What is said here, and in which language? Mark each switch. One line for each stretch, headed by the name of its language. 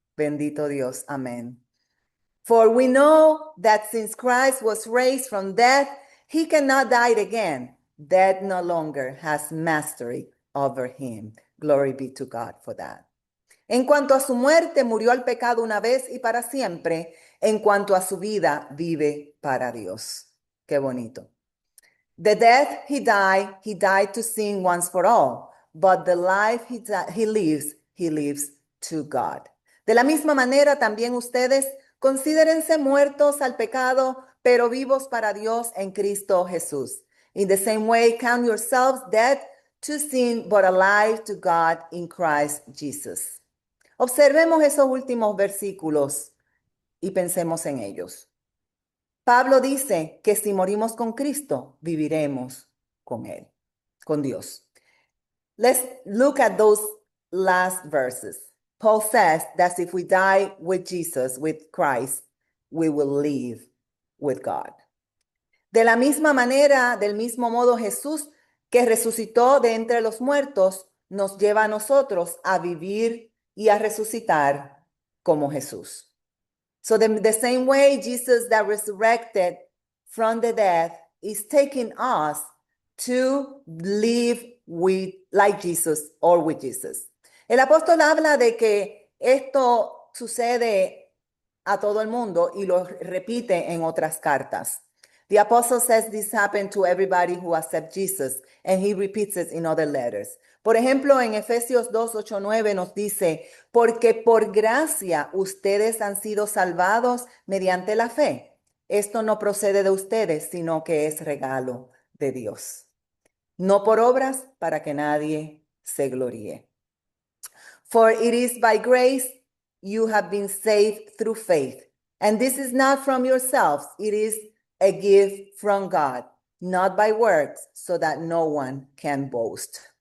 Spanish: Bendito Dios. Amén.
English: For we know that since Christ was raised from death, he cannot die again. Death no longer has mastery over him. Glory be to God for that.
Spanish: En cuanto a su muerte, murió al pecado una vez y para siempre. En cuanto a su vida, vive para Dios. Qué bonito.
English: The death he died to sin once for all. But the life he lives to God.
Spanish: De la misma manera, también ustedes considérense muertos al pecado, pero vivos para Dios en Cristo Jesús.
English: In the same way, count yourselves dead to sin, but alive to God in Christ Jesus.
Spanish: Observemos esos últimos versículos y pensemos en ellos. Pablo dice que si morimos con Cristo, viviremos con Él, con Dios.
English: Let's look at those last verses. Paul says that if we die with Jesus, with Christ, we will live with God.
Spanish: De la misma manera, del mismo modo, Jesús, que resucitó de entre los muertos, nos lleva a nosotros a vivir y a resucitar como Jesús.
English: So the same way Jesus that resurrected from the dead is taking us to live like Jesus or with Jesus.
Spanish: El apóstol habla de que esto sucede a todo el mundo y lo repite en otras cartas.
English: The apostle says this happened to everybody who accepts Jesus, and he repeats it in other letters.
Spanish: Por ejemplo, en Efesios 2, 8, 9 nos dice, porque por gracia ustedes han sido salvados mediante la fe. Esto no procede de ustedes, sino que es regalo de Dios. No por obras para que nadie se gloríe.
English: For it is by grace you have been saved through faith. And this is not from yourselves, it is a gift from God, not by works, so that no one can boast.